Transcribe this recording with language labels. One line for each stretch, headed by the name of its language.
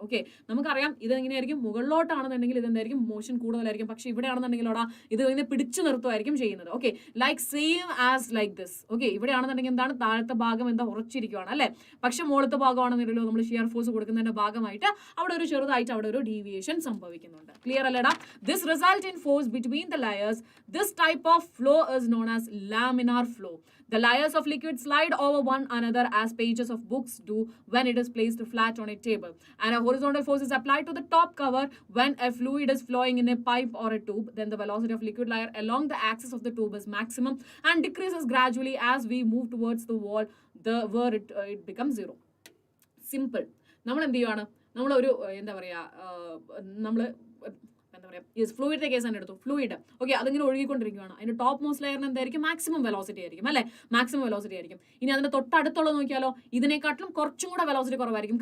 Malayalam: Okay, നമുക്കറിയാം ഇത് എങ്ങനെയായിരിക്കും, മുകളിലോട്ടാണെന്നുണ്ടെങ്കിൽ ഇതെന്തായിരിക്കും മോഷൻ കൂടുതലായിരിക്കും. പക്ഷേ ഇവിടെ ആണെന്നുണ്ടെങ്കിൽ ഇത് ഇങ്ങനെ പിടിച്ചു നിർത്തുമായിരിക്കും ചെയ്യുന്നത്. Okay,
English: Like same as like this.
Malayalam: Okay, ഇവിടെ ആണെന്നുണ്ടെങ്കിൽ എന്താണ്, താഴത്തെ ഭാഗം എന്താ ഉറച്ചിരിക്കുകയാണ് അല്ലേ. പക്ഷെ മുകളിലത്തെ ഭാഗമാണെന്നുണ്ടല്ലോ നമ്മൾ ഷിയർ ഫോഴ്സ് കൊടുക്കുന്നതിന്റെ ഭാഗമായിട്ട് അവിടെ ഒരു ചെറുതായിട്ട് അവിടെ ഒരു ഡീവിയേഷൻ സംഭവിക്കുന്നുണ്ട്. ക്ലിയർ അല്ലേടാ?
English: This result in force between the layers. This type of flow is known as laminar flow. The layers of liquid slide over one another as pages of books do when it is placed flat on a table. And a horizontal force is applied to the top cover when a fluid is flowing in a pipe or a tube. Then the velocity of liquid layer along the axis of the tube is maximum and decreases gradually as we move towards the wall where it becomes zero. Simple.
Malayalam: നമ്മൾ എന്ത് ചെയ്യുവാണ്, നമ്മളൊരു എന്താ പറയുക നമ്മൾ എന്താ പറയുക ഫ്ലൂയിഡിന്റെ case തന്നെ എടുത്തു. ഫ്ലൂയിഡ് ഓക്കെ അതിങ്ങനെ ഒഴുകിക്കൊണ്ടിരിക്കുകയാണ്. അതിന്റെ ടോപ്പ് മോസ്റ്റ് ലെയറിന് എന്തായിരിക്കും, മാക്സിമം വെലോസിറ്റി ആയിരിക്കും അല്ലെ, മാക്സിമം വെലോസിറ്റി ആയിരിക്കും. ഇനി അതിന്റെ തൊട്ടടുത്തുള്ളത് നോക്കിയാലോ, ഇതിനെക്കാട്ടിലും കുറച്ചും കൂടെ വെലോസിറ്റി കുറവായിരിക്കും.